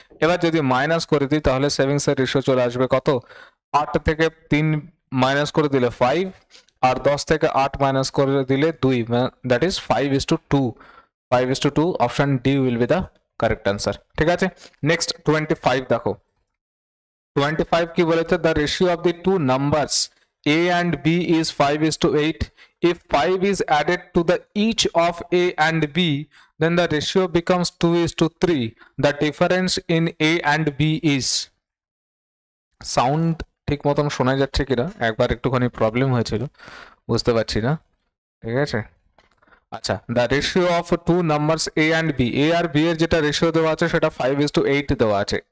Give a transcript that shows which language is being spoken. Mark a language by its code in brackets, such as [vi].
[bn] এবার যদি মাইনাস করে দিই তাহলে সেভিংস এর রেশিও চলে আসবে কত? 8 থেকে 3 মাইনাস করে দিলে 5, আর 10 থেকে 8 মাইনাস করে দিলে 2, [en] that is [bn] 5:2। [en] 5:2, option D will be the correct answer. [bn] ঠিক আছে, [en] Next 25 দেখো। 25 [bn] কি বলেছে? [en] The ratio of the two numbers A and B is 5:8. If 5 is added to the each of A and B, then the ratio becomes 2:3. The difference in A and B is, [bn] sound ঠিক মতন শোনা যাচ্ছে কিনা একবার একটুখানি problem হয়েছিল, বুঝতে পারছি না। ঠিক আছে, আচ্ছা, [en] the ratio of two numbers A and B, [bn] A আর B এর যেটা রেশিও দেওয়া আছে সেটা 5:8 দেওয়া আছে।